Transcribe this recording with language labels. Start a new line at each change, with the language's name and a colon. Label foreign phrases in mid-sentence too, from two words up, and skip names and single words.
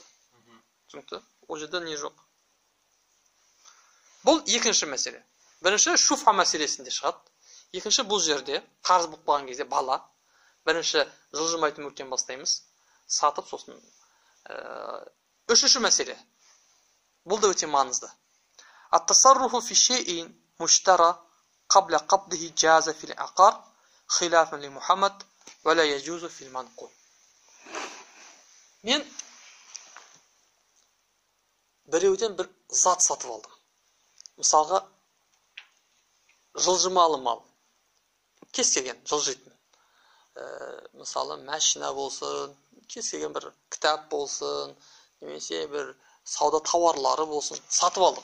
Kazakh: Түсінікті? Ол жерде не жоқ. Бұл екінші мәселе. Бірінші шуфа мәселесінде шығады. Екінші бұл жерде қарыз болып қалған кезде бала. Бірінші жылжымайтын мүліктен бастаймыз. Сатып сосын. Үшінші мәселе. Бұл да өте маңызды.
Arabic: التصرف في شيء مشترى قبل قبضه جاز في العقار خلافا لمحمد ولا يجوز في المنقول.
Kazakh: Мен біреуден бір зат сатып алдым. Мысалға жылжымалы мал. Кез келген жылжитын. Мысалы машина болсын, кез келген бір кітап болсын, немесе бір сауда тауарлары болсын, сатып алдық.